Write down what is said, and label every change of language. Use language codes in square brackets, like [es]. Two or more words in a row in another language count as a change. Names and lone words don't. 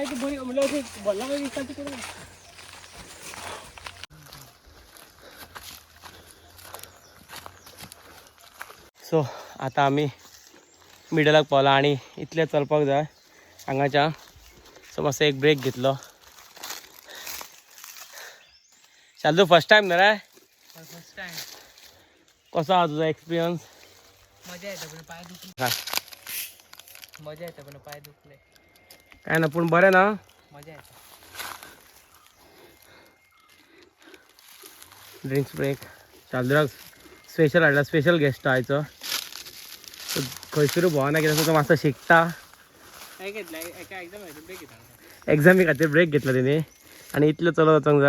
[kok] सो आतां आमी मिडलाक पावला आनी इतलें चलपाक जाय हांगाच्या. सो मातसो एक ब्रेक घेतलो. शार्दूल [en] first time [kok] ना रे. [en] first time. [kok] कसो आहा तुजो एक्सपिरियन्स. मजा येते पण पाय दुखले. मजा येते पण पाय दुखले. काय ना पूण बरें ना. मजा येते. [en] drinks break. [kok] शार्दूलाक स्पेशल हाडला. [en] special guest [kok] आयचो. खंयसरूय भोवना कित्याक तो मातसो शिकता. एग्जामी खातीर ब्रेक घेतला तेणी आनी इतलें चलत वचूंक जाय.